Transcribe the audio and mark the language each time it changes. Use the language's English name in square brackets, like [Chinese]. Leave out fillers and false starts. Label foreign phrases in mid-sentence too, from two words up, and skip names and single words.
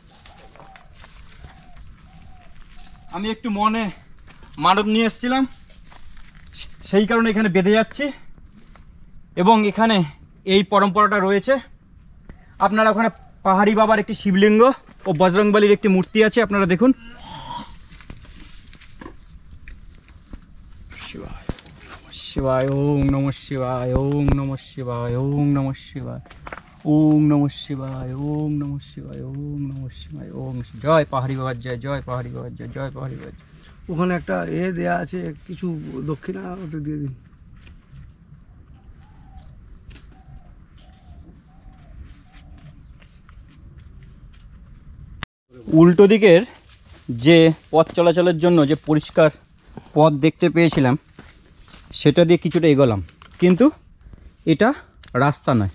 [Bangla] আমি একটু মনে মানত নিয়ে এসেছিলাম, সেই কারণে এখানে বেঁধে যাচ্ছি। এবং এখানে এই পরম্পরাটা রয়েছে। আপনারা ওখানে পাহাড়ি বাবার একটি শিবলিঙ্গ ও বজরংবলীর একটি মূর্তি আছে, আপনারা দেখুন। [Sanskrit] शिवाय ओम नमः शिवाय, ओम नमः शिवाय, ओम नमः शिवाय, ओम नमः शिवाय, ओम नमः शिवाय, ओम नमः शिवाय, ओम। [Bangla] জয় পাহাড়ি বাবার জয়, জয় পাহাড়ি বাবার জয়, জয় পাহাড়ি বাবার জয়। ওখানে একটা দেয়া আছে, কিছু দক্ষিণা ওটা দিয়ে দিন। উল্টো দিকের যে পথ চলাচলের জন্য যে পরিষ্কার পথ দেখতে পেয়েছিলাম সেটা দিয়ে কিছুটা এগোলাম, কিন্তু এটা রাস্তা নয়।